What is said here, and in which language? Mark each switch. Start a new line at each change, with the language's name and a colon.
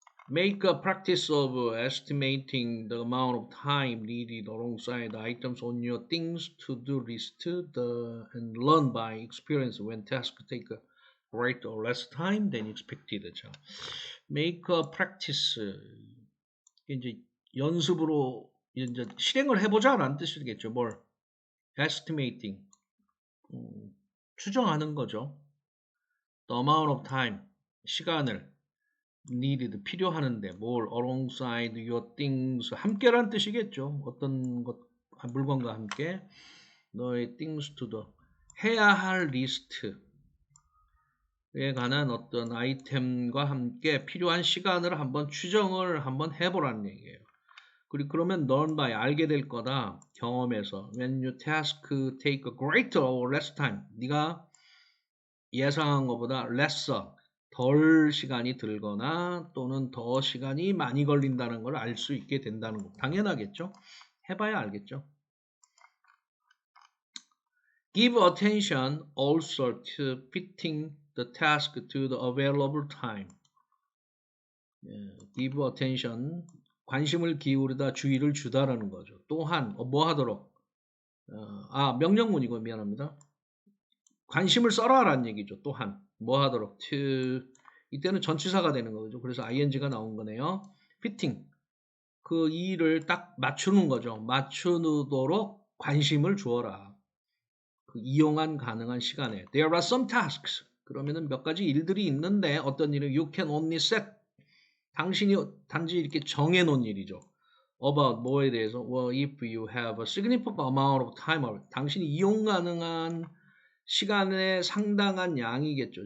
English: Make a practice of estimating the amount of time needed alongside items on your things to-do list and learn by experience when tasks take greater or less time than expected.
Korean: 자,
English: make a practice
Korean: 이제 연습으로 이제 실행을 해보자라는 뜻이겠죠. 뭘? estimating 추정하는 거죠.
English: The amount of time
Korean: 시간을
English: needed
Korean: 필요하는데 뭘
English: alongside your things
Korean: 함께란 뜻이겠죠. 어떤 것 물건과 함께 너의
English: things to do
Korean: 해야 할 리스트에 관한 어떤 아이템과 함께 필요한 시간을 한번 추정을 한번 해보라는 얘기예요. 그리고 그러면
English: learn by
Korean: 알게 될 거다. 경험에서
English: when you task take a greater or less time
Korean: 네가 예상한 것보다 lesser 덜 시간이 들거나 또는 더 시간이 많이 걸린다는 걸 알 수 있게 된다는 거. 당연하겠죠. 해봐야 알겠죠.
English: Give attention also to fitting the task to the available time. Give attention
Korean: 관심을 기울이다 주의를 주다라는 거죠. 또한 뭐 하도록 명령문이고 미안합니다. 관심을 써라라는 얘기죠. 또한 뭐 하도록 to 이때는 전치사가 되는 거죠. 그래서 ing가 나온 거네요. fitting 그 일을 딱 맞추는 거죠. 맞추도록 관심을 주어라. 그 이용한 가능한 시간에
English: there are some tasks
Korean: 그러면은 몇 가지 일들이 있는데 어떤 일은
English: you can only set
Korean: 당신이 단지 이렇게 정해놓은 일이죠.
English: about
Korean: 뭐에 대해서
English: well if you have a significant amount of time
Korean: 당신이 이용 가능한 시간의 상당한 양이겠죠.